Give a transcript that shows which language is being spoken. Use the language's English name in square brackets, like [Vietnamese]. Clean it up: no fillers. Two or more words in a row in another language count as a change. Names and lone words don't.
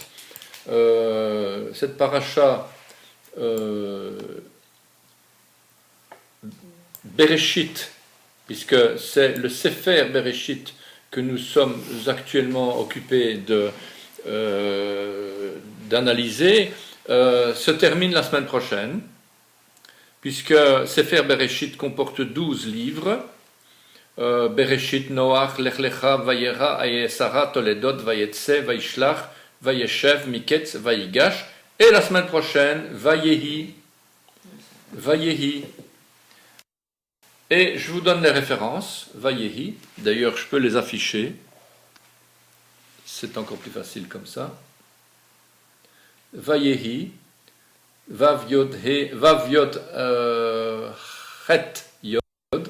[French] Cette paracha Bereshit, puisque c'est le Sefer Bereshit que nous sommes actuellement occupés d'analyser, se termine la semaine prochaine, puisque Sefer Bereshit comporte 12 livres. Bereshit, Noach, Lech Lecha, Vayera, Ayesara, Toledot, Vayetse, Vaishlach, Vayeshev, Miketz, Vayigash, et la semaine prochaine, Vayehi. Et je vous donne les références, Vayehi, d'ailleurs je peux les afficher, c'est encore plus facile comme ça. Vayehi, Vav Yod Het Yod.